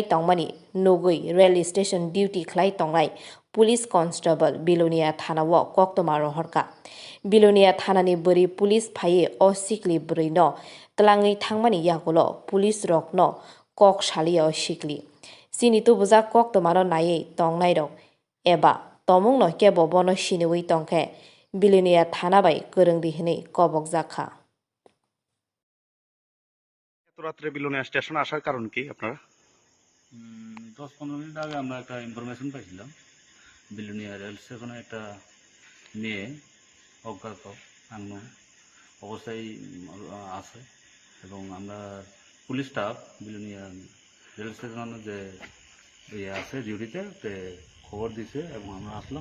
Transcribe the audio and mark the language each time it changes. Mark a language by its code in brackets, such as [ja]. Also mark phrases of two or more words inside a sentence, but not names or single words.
[trp] तंगमानि नुगै रेल स्टेशन डिउटी खलाय तंगनाय पुलिस कन्स्टेबल बिलोनिया थानाव कक्तमा रहरका बिलोनिया थानानि बोरी पुलिस फाये अ सिकली ब्रै न तलाङै थांमानि यागुल पुलिस रक न कक सालिया सिकली सिनि तुबुजा कक्तमानो नायै तंगनाय रक एबा तमुं न केबो बनो सिनिवै तंखे बिलोनिया थाना बाय गोरों दिहनै कबक जाखा। [bn] রাত্রে বিলোনিয়া স্টেশন আসার কারণ কি আপনারা? 10-15 মিনিট আগে আমরা একটা ইনফরমেশন পাইছিলাম বিলোনিয়া [en] rail station [bn] একটা মেয়ে অজ্ঞাত আগ্ন অবস্থায় আছে এবং আমরা [en] police staff [bn] বিলোনিয়া [en] rail station [bn] যে আছে ডিউটিতে খবর দিছে এবং আমরা আসলাম।